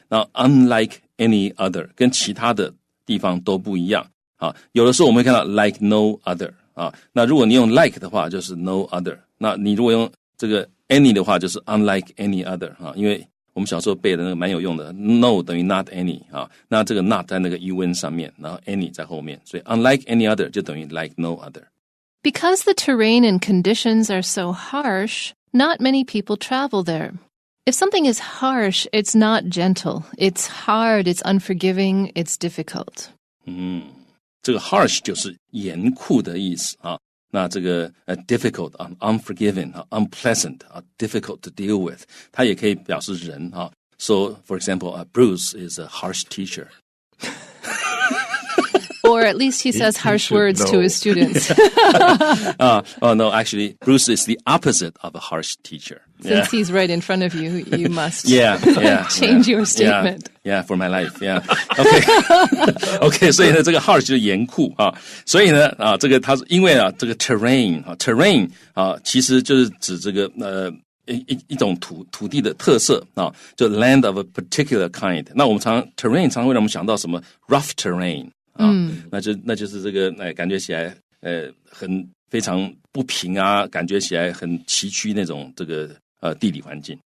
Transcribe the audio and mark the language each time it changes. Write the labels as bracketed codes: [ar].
[zh] 那 [en] unlike any other [zh] 跟其他的地方都不一样啊，有的时候我们会看到 [en] like no other [zh] 啊，那如果你用 like 的话就是 no other， 那你如果用这个 any 的话就是 unlike any other 啊，因为我们小时候背的那个蛮有用的 ，no 等于 [en] not any [zh] 啊，那这个 not 在那个 un 上面，然后 any 在后面，所以 unlike any other 就等于 like no other。 [en] Because the terrain and conditions are so harsh, not many people travel there. If something is harsh, it's not gentle. It's hard, it's unforgiving, it's difficult. [zh] 这个 harsh 就是严酷的意思啊。那这个 [en] difficult unforgiving unpleasant difficult to deal with， [zh] 它也可以表示人啊。 [en] So, for example, Bruce is a harsh teacher. Or at least he says harsh words to his students. No, actually, Bruce is the opposite of a harsh teacher. Since he's right in front of you, you must change your statement. Yeah, for my life. Yeah. [zh] Okay, 所以呢，这个 harsh 就是严酷啊。所以呢，这个它是因为这个 terrain 其实就是指这个一种土地的特色啊，就 [en] land of a particular kind。 [zh] 那我们terrain 常会让我们想到什么 [en] rough terrain。 [zh] 那就是这个感觉起来很非常不平啊，感觉起来很崎岖那种这个地理环境。